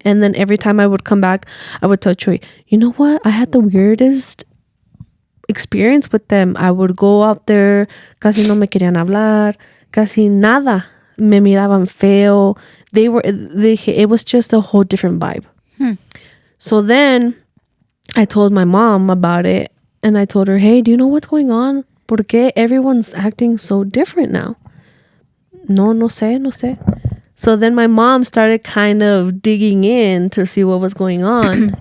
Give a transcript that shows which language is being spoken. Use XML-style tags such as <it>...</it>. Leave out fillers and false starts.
<en>And then every time I would come back, I would tell Troy, you know what? I had the weirdest experience with them.</en> <es>I would go out there, casi no me querían hablar, casi nada. Me miraban feo.</es> <en>It was just a whole different vibe. So then I told my mom about it. And I told her, hey, do you know what's going on? ¿Por qué everyone's acting so different now? No sé. So then my mom started kind of digging in to see what was going on.</en>